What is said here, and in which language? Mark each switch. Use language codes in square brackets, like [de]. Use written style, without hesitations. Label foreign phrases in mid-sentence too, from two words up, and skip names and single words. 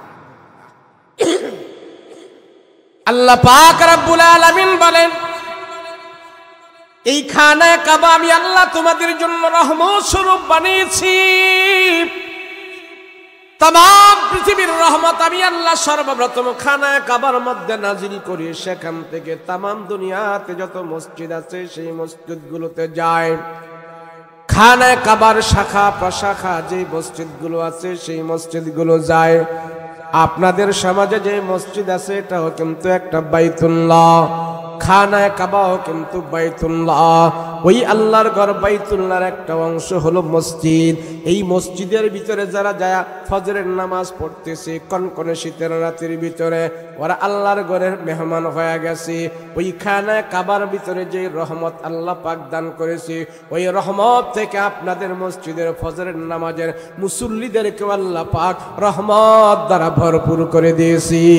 [bn] আল্লাহ পাক [ar] ربّ العالمين [bn] বলেন এই খানায়ে কাবা আমি আল্লাহ তোমাদের জন্য রহমত স্বরূপ বানিয়েছি। তমাম পৃথিবীর রহমত আমি আল্লাহ সর্বপ্রথম খানায়ে কাবার মধ্য নাজিল করি সেখান থেকে তমাম দুনিয়াতে যত মসজিদ আছে সেই মসজিদগুলোতে যায়। খানায়ে কাবার শাখা প্রশাখা যে মসজিদগুলো আছে সেই মসজিদগুলো যায়। আপনাদের সমাজে যে মসজিদ আছে এটাও কিন্তু একটা বায়তুল্লাহ, খানায়ে কাবাও কিন্তু বায়তুল্লাহ। ওই আল্লাহর ঘর বাইতুল্লাহর একটা অংশ হলো মসজিদ। এই মসজিদের ভিতরে যারা যায় ফজরের নামাজ পড়তেছে কনকনে শীতের রাতের ভিতরে, ওরা আল্লাহর ঘরের মেহমান হয়ে গেছে। ওই খানায়ে কাবার ভিতরে যে রহমত আল্লাহ পাক দান করেছে, ওই রহমত থেকে আপনাদের মসজিদের ফজরের নামাজের মুসল্লিদেরকে আল্লাহ পাক রহমত দ্বারা ভরপুর করে দিয়েছে।